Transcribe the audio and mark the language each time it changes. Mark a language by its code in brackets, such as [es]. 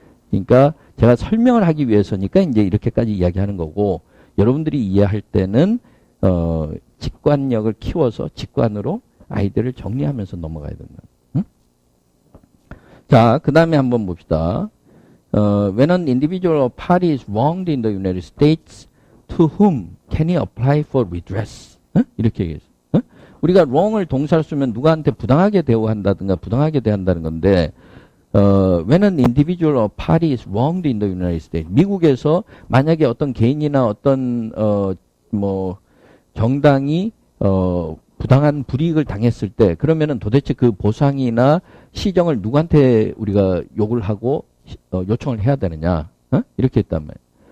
[ko] 그러니까 제가 설명을 하기 위해서니까 이제 이렇게까지 이야기하는 거고 여러분들이 이해할 때는 직관력을 키워서 직관으로 아이들을 정리하면서 넘어가야 된다. 응? 자, 그 다음에 한번 봅시다. [en] When an individual or party is wronged in the United States, to whom can he apply for redress? [ko] 이렇게 얘기했어. 우리가 wrong을 동사로 쓰면 누구한테 부당하게 대우한다든가 부당하게 대한다는 건데 [en] when an individual or party is wronged in the United States, [ko] 미국에서 만약에 어떤 개인이나 어떤 정당이 부당한 불이익을 당했을 때 그러면은 도대체 그 보상이나 시정을 누구한테 우리가 요구를 하고 요청을 해야 되느냐? 이렇게 했단 말이에요.